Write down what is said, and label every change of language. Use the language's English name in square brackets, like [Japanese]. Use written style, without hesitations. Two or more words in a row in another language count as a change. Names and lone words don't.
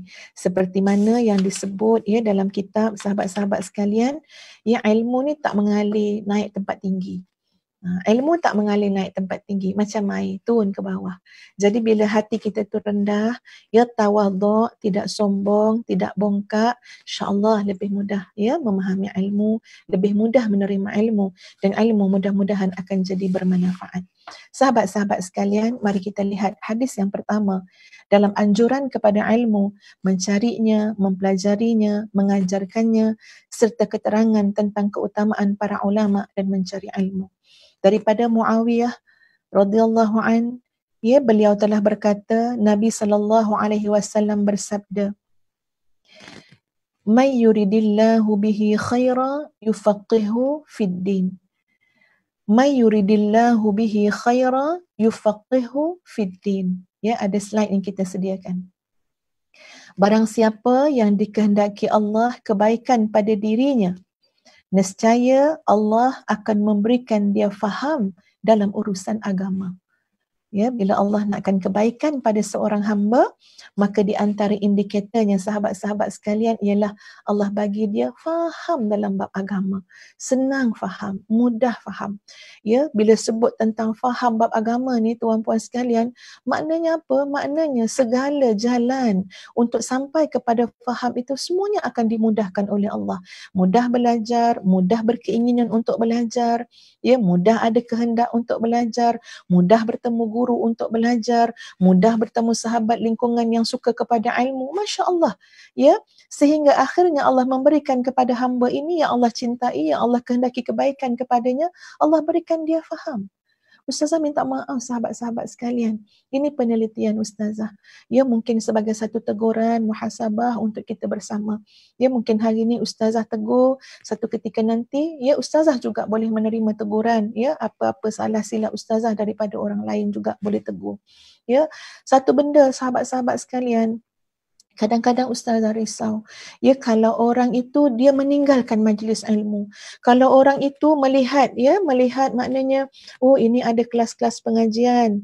[Malay] Seperti mana yang disebut, ya, dalam kitab, sahabat-sahabat sekalian, ya, ilmu ni tak mengalir naik tempat tinggi. Ilmu tak mengalir naik tempat tinggi, macam air turun ke bawah. Jadi bila hati kita tu rendah, ya, tawaduk, tidak sombong, tidak bongkak, insya-Allah lebih mudah, ya, memahami ilmu, lebih mudah menerima ilmu, dan ilmu mudah-mudahan akan jadi bermanfaat. Sahabat-sahabat sekalian, mari kita lihat hadis yang pertama dalam anjuran kepada ilmu, mencarinya, mempelajarinya, mengajarkannya, serta keterangan tentang keutamaan para ulama dan mencari ilmu. Daripada Muawiyah [Arabic] رضي الله عن, [Malay] ya, beliau telah berkata, Nabi SAW bersabda, [Arabic] "من يرد الله به خيرا يفقهه في الدين." من يرد الله به خيرا يفقهه في الدين. [Malay] Ya, ada slide yang kita sediakan. Barang siapa yang dikehendaki Allah kebaikan pada dirinya, nescaya Allah akan memberikan dia faham dalam urusan agama. Ya, bila Allah nakkan kebaikan pada seorang hamba, maka di antara indikatornya sahabat-sahabat sekalian ialah Allah bagi dia faham dalam bab agama. Senang faham, mudah faham. Ya, bila sebut tentang faham bab agama ni tuan-puan sekalian, maknanya apa? Maknanya segala jalan untuk sampai kepada faham itu semuanya akan dimudahkan oleh Allah. Mudah belajar, mudah berkeinginan untuk belajar, ya, mudah ada kehendak untuk belajar, mudah bertemu guru untuk belajar, mudah bertemu sahabat lingkungan yang suka kepada ilmu. Masya Allah, ya, sehingga akhirnya Allah memberikan kepada hamba ini yang Allah cintai, yang Allah kehendaki kebaikan kepadanya, Allah berikan dia faham. Ustazah minta maaf sahabat-sahabat sekalian. Ini penelitian Ustazah. Ya, mungkin sebagai satu teguran, muhasabah untuk kita bersama. Ya, mungkin hari ini Ustazah tegur, satu ketika nanti, ya, Ustazah juga boleh menerima teguran. Ya, apa-apa salah silap Ustazah daripada orang lain juga boleh tegur. Ya, satu benda sahabat-sahabat sekalian, kadang-kadang Ustazah risau. Ya, kalau orang itu dia meninggalkan majlis ilmu. Kalau orang itu melihat, ya, melihat maknanya, oh, ini ada kelas-kelas pengajian.